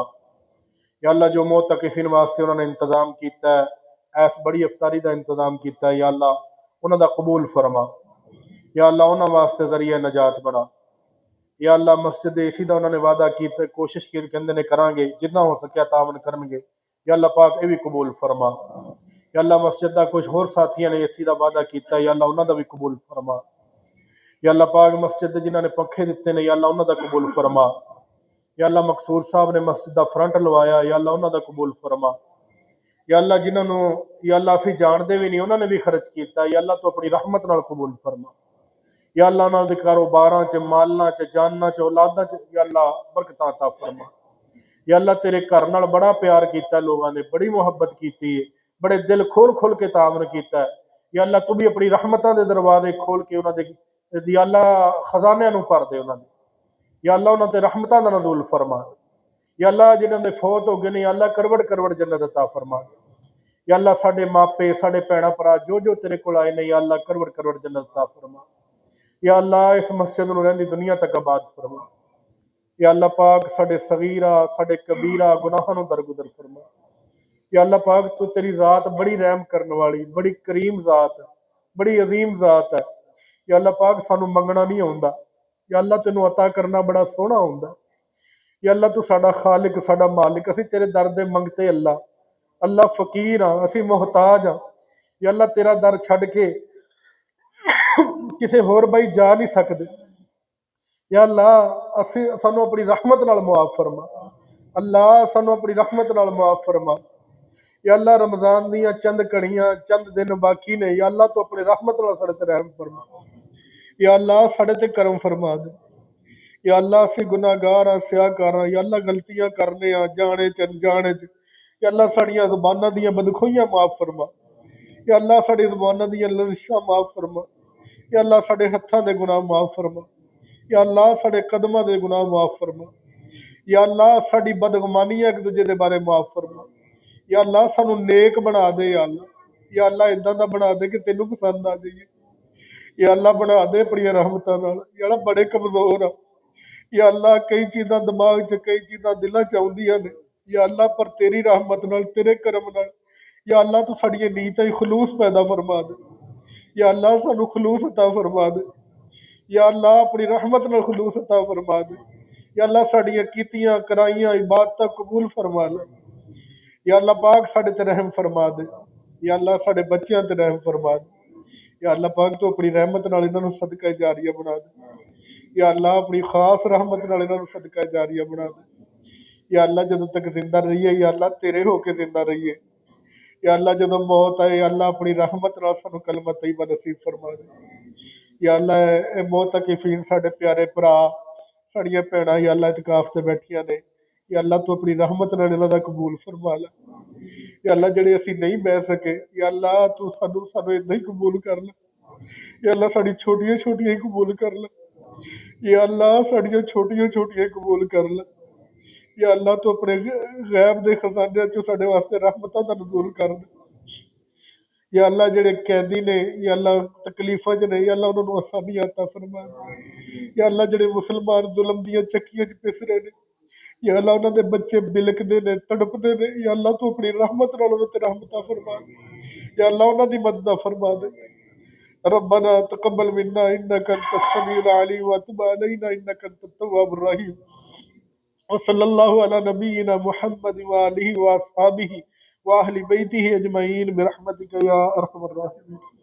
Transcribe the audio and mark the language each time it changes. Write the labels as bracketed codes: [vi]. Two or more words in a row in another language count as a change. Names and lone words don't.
[pa] یا اللہ جو معتکفین واسطے انہوں نے انتظام کیتا ہے، ایس بڑی افطاری دا انتظام کیتا ہے، یا اللہ انہاں دا قبول فرما۔ یا اللہ انہاں واسطے ذریعہ نجات بنا۔ یا اللہ مسجد اسی دا انہوں نے وعدہ کیتا ہے، کوشش کی کہندے نے کران گے، جتنا ہو سکیا تعاون کرن گے، یا اللہ پاک اے بھی قبول فرما۔ یا اللہ مسجد دا کچھ ہور ساتھیاں نے اسی دا وعدہ کیتا ہے، یا اللہ انہاں دا بھی قبول فرما۔ یا اللہ پاک مسجد دے جنہاں نے پنکھے دیتے نے، یا اللہ انہاں دا قبول فرما۔ یا اللہ مقصور صاحب نے مسجد دا فرنٹ لوایا، یا اللہ انہاں دا قبول فرما۔ یا اللہ جنہاں نو یا اللہ اسی جان دے بھی نہیں، انہاں نے بھی خرچ کیتا ہے، یا اللہ تو اپنی رحمت نال قبول فرما۔ یا اللہ انہاں دے کاروباراں چ، مالاں چ، جاناں چ، اولاداں چ، یا اللہ برکتاں عطا فرما۔ یا اللہ تیرے گھر نال بڑا پیار کیتا ہے لوگاں نے، بڑی محبت کیتی ہے، بڑے دل کھول کھول کے تعاون کیتا ہے۔ یا اللہ تو بھی اپنی رحمتاں دے دروازے کھول کے انہاں دے، یا اللہ خزانے نو بھر دے انہاں دے۔ یا اللہ انہاں تے رحمتاں دا نزول فرما۔ یا اللہ جنہاں دے فوت ہو گئے نے، یا اللہ کروڑ کروڑ جنت عطا فرما۔ یا اللہ ساڈے ماپے، ساڈے بھیڑاں بھرا جو جو تیرے کول آئے نے، یا اللہ کروڑ کروڑ جنت عطا فرما۔ یا اللہ اس مسجد نو رہندی دنیا تک آباد فرما۔ یا اللہ پاک ساڈے صغیرہ ساڈے کبیرہ گناہاں نو درگزر فرما۔ یا اللہ پاک تو تیری ذات بڑی رحم کرنے والی، بڑی کریم ذات ہے، بڑی عظیم ذات ہے۔ یا اللہ پاک سانو منگنا نہیں ہوندا، یا اللہ تینوں عطا کرنا بڑا سوہنا ہوندا۔ یا اللہ تو ساڈا خالق، ساڈا مالک، اسی تیرے در دے منگتے اللہ، اللہ فقیر ہاں، اسی محتاج ہاں۔ یا اللہ تیرا در چھڈ کے کسے ہور بھائی جا نہیں سکدے۔ یا اللہ سانو اپنی رحمت نال معاف فرما، اللہ سانو اپنی رحمت نال معاف فرما۔ یا اللہ رمضان دیاں چند کڑیاں چند دن باقی نے، یا اللہ تو اپنی رحمت نال ساڈے تے رحم فرما۔ یا اللہ ساڈے تے کرم فرما دے۔ یا اللہ اسی گناہ گار ہاں، سیاہ کار ہاں، یا اللہ غلطیاں کرنے ہاں، جانے چ انجانے چ، یا اللہ ساڈیاں زباناں دیاں بدخوئیاں معاف فرما۔ یا اللہ ساڈی زباناں دیاں لرزشاں معاف فرما۔ یا اللہ ساڈے ہتھاں دے گناہ معاف فرما۔ یا اللہ ساڈے قدماں دے گناہ معاف فرما۔ یا اللہ ساڈی بدگمانیاں ایک دوجے دے بارے معاف فرما۔ یا اللہ سانو نیک بنا دے، یا اللہ، یا اللہ اداں دا بنا دے کہ تینوں پسند آ جائیے۔ یا اللہ بنا دے اپنی رحمتاں نال، یا اللہ بڑے کمزور ہاں۔ یا اللہ کئی چیزاں دماغ چ، کئی چیزاں دلاں چ آؤندیاں نے، یا اللہ پر تیری رحمت نال، تیرے کرم نال، یا اللہ تو ساڈیاں نیتاں خلوص پیدا فرما دے۔ یا اللہ سانو خلوص عطا فرما دے۔ یا اللہ اپنی رحمت نال خلوص عطا فرما دے۔ یا اللہ ساڈیاں کیتیاں کرائیاں عبادتاں قبول فرما لے۔ یا اللہ پاک ساڈے تے رحم فرما دے۔ یا اللہ ساڈے بچیاں تے رحم فرما دے۔ یا اللہ پاک تو اپنی رحمت نال انہاں نوں صدقہ جاریہ بنا دے۔ یا اللہ اپنی خاص رحمت نال انہاں نوں صدقہ جاریہ بنا دے۔ یا اللہ جدوں تک زندہ رہیے، یا اللہ تیرے ہو کے زندہ رہیے۔ یا اللہ جدوں موت آئے، یا اللہ اپنی رحمت نال سانوں کلمہ طیبہ نصیب فرما دے۔ یا اللہ اے معتکفین ساڈے پیارے بھرا ساڑیاں بھੈਣਾں یا اللہ اعتکاف تے بیٹھیاں نے یا اللہ تو اپنی رحمت نال انہاں دا قبول فرما لے یا اللہ جڑے اسی نہیں بہ سکے یا اللہ تو سانو ادھا ہی قبول کر لے یا اللہ ساڑی چھوٹیاں چھوٹیاں ہی قبول کر لے یا اللہ ساڑیاں چھوٹیاں چھوٹیاں ہی قبول کر لے یا اللہ تو اپنے غیب دے خزانے چوں ساڈے واسطے رحمتاں دا نزول کر دے یا اللہ جڑے قیدی نے یا اللہ تکلیفاں چ نے یا اللہ انہاں نوں آسانی عطا فرما یا اللہ جڑے مسلمان ظلم دیاں چکیاں چ پس رہے نے یا اللہ انہاں دے بچے بلکدے نے تڑپدے نے یا اللہ تو اپنی رحمت نال انہاں تے رحمتاں فرما دے یا اللہ انہاں دی مدد فرما دے [ar] ربنا تقبل منا انك انت السميع العليم وتب علينا انك انت التواب الرحيم وصلی اللہ علی نبینا محمد وآلہ واصحابہ واہل بیتہ اجمعین برحمتک یا ارحم الراحمین.